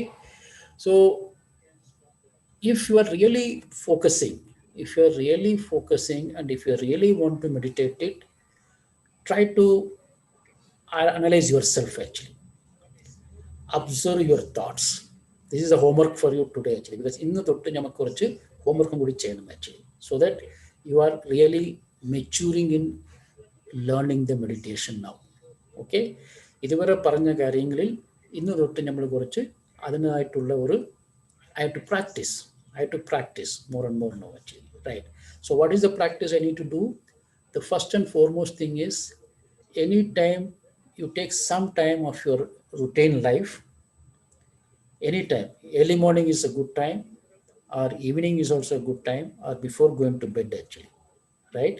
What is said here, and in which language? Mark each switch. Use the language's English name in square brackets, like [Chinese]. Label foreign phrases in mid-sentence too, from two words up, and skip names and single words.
[English] So if you are really focusing, and if you really want to meditate it, try to analyze yourself actually. Observe your thoughts. This is a homework for you today actually, because in the [Malayalam] തൊട്ട് നമ്മക്ക് കുറച്ച് ഹോംവർക്ക് കൂടി ചെയ്യണം [English] actually, so that you are really maturing in learning the meditation now. [Malayalam] Okay, ഇതുവരെ പറഞ്ഞ കാര്യങ്ങളിൽ ഇന്ന് തൊട്ട് നമ്മൾ കുറച്ച് അടിനയിട്ടുള്ള ഒരു [English] I have to practice more and more now actually, right? So what is the practice I need to do? The first and foremost thing is, anytime you take some time of your routine life, anytime, early morning is a good time, or evening is also a good time, or before going to bed actually, right?